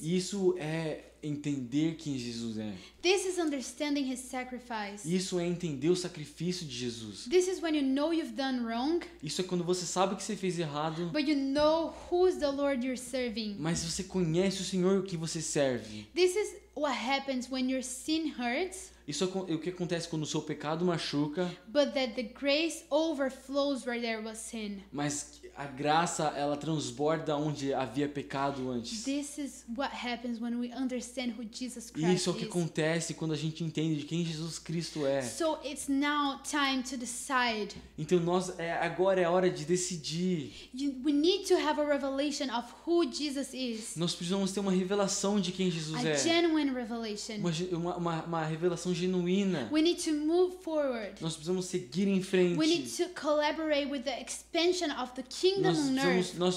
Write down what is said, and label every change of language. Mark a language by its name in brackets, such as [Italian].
[Portuguese] Isso é entender quem Jesus é. [English] This is understanding his sacrifice. [Portuguese] Isso é entender o sacrifício de Jesus. [English] This is when you know you've done wrong, [Portuguese] Isso é quando você sabe que você fez errado, [English] but you know who's the Lord you're serving. [Portuguese] mas você conhece o Senhor que você serve. [English] This is what happens when your sin hurts, [Portuguese] Isso é o que acontece quando o seu pecado machuca, [English] but that the grace overflows where there was sin. [Portuguese] mas a graça ela transborda onde havia pecado antes. [English] This is what happens when we understand who Jesus [Portuguese] E [English] Christ [Portuguese] isso é o que [English] is. [Portuguese] acontece quando a gente entende de quem Jesus Cristo é. [English] So it's now time to decide. [Portuguese] Então agora é a hora de decidir. [English] We need to have a revelation of who Jesus is. [Portuguese] Nós precisamos ter uma revelação de quem Jesus [English] A [Portuguese] é. [English] genuine revelation. [Portuguese] Uma revelação genuína. [English] We need to move forward. [Portuguese] Nós precisamos seguir em frente. [English] We need to collaborate with the expansion of the kingdom on earth.